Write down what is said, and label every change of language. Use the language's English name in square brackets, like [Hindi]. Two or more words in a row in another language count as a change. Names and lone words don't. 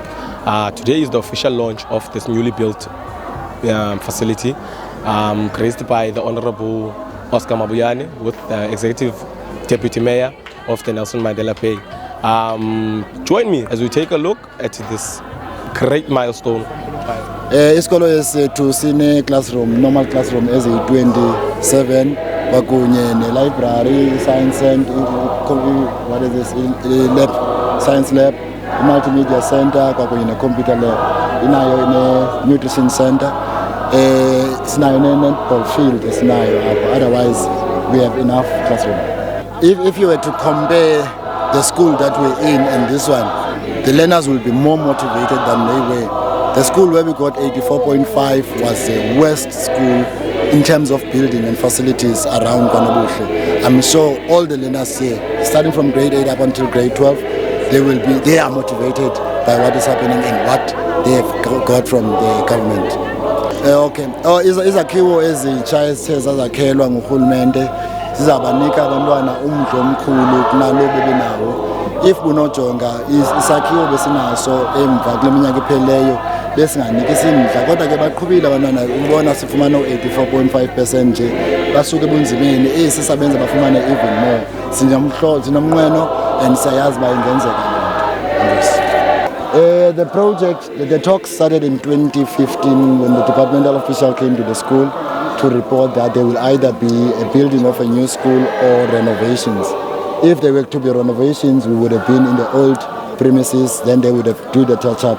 [English] Today is the official launch of this newly built facility created by the Honourable Oscar Mabuyane with the Executive Deputy Mayor of the Nelson Mandela Bay. Join me as we take a look at this great milestone. [Xhosa] Isikolo esethu sine classroom, [English] normal classroom [Xhosa] ezi-27 kwakunye ne-library, [English] science center, what is this, lab, science lab, multimedia center [Xhosa] kwakunye ne- [English] computer lab, [Xhosa] inayo ne- [English] nutrition center, [Xhosa] sinayo ne- [English] netball field [Xhosa] esinayo apho. [English] Otherwise we have enough classroom. If you were to compare the school that we're in and this one, the learners will be more motivated than they were. The school where we got 84.5 was the worst school in terms of building and facilities around KwaNobuhle. I'm sure all the learners here, starting from grade 8 up until grade 12, they are motivated by what is happening and what they have got from the government. [Xhosa] Izakhiwo ezitsha ezithe zazakhelwa ngurhulumente zizabanika abantwana umdla omkhulu kunalo bebenawo. If bunojonga isakhiwo besinaso emva kule minyaka ipheleyo besinganiki simdla, kodwa ke baqhubile abantwana ubona sifumana 84.5% nje basuke ebunzimeni sisabenza bafumane [English] even more. [Xhosa] Sinomnqweno and siyazi ba ingenzeka loo nto. [English] The talks started in 2015 when the departmental official came to the school to report that there will either be a building of a new school or renovations. If there were to be renovations, we would have been in the old premises, then they would have do the touch-up.